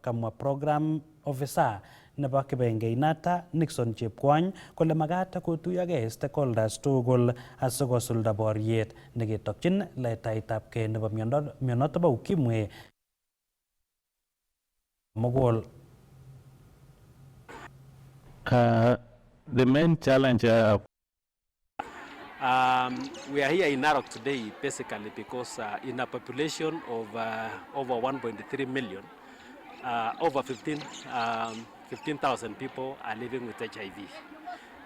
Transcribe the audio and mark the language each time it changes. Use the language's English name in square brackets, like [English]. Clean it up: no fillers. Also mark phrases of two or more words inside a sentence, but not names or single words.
[Kalenjin] Kamwa [English] program officer [Kalenjin] nebo kibengeinoto Nixon Chepkwony kole magat kotuyogei stakeholders tugul asikosulda boriet neketokchin letaetabkei nebo mionoto bo ukimwi mugul. [English] The main challenge we are here in Narok today basically because in a population of over 1.3 million, over 15,000 people are living with HIV.